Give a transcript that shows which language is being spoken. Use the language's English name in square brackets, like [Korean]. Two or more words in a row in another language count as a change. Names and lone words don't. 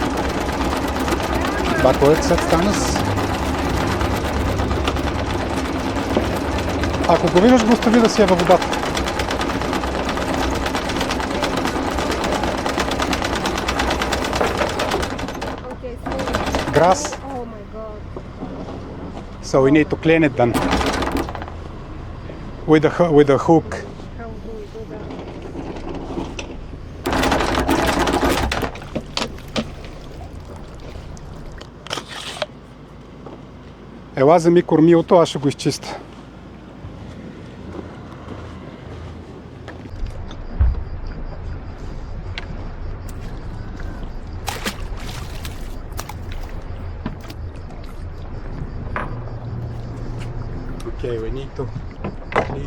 [English] Backwards, said Stanis. [Bulgarian] Ако го виждаш, го остави да си е във водата. [English] Grass. Oh my god. So we need to clean it then. With a hook. How do we do that? [Bulgarian] Ела, вземи кормилото, аз ще го изчистя. [English] Okay, we need to clean.